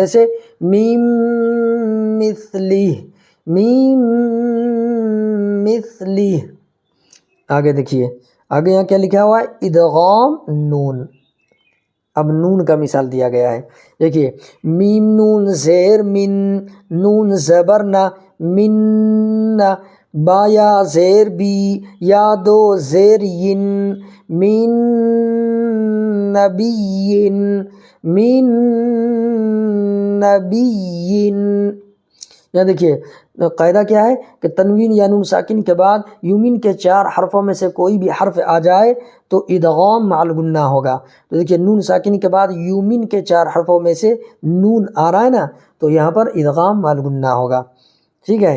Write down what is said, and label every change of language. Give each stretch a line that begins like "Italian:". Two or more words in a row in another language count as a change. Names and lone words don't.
Urdu: جیسے میم مثلی، میم مثلی، آگے دیکھیے آگے یہاں کیا لکھا ہوا ہے، ادغام نون۔ اب نون کا مثال دیا گیا ہے، دیکھیے میم نون زیر من، نون زبر نہ، من، با یا زیر بی، یا 2 زیر ین،
Arabic: من نبی، من نبی۔
Urdu: یہاں دیکھیے قاعدہ کیا ہے کہ تنوین یا نون ساکن کے بعد یومن کے 4 حرفوں میں سے کوئی بھی حرف آ جائے تو ادغام مع الغنہ ہوگا۔ تو دیکھیے نون ساکن کے بعد یومن کے 4 حرفوں میں سے نون آ رہا ہے نا، تو یہاں پر ادغام مع الغنہ ہوگا، ٹھیک ہے۔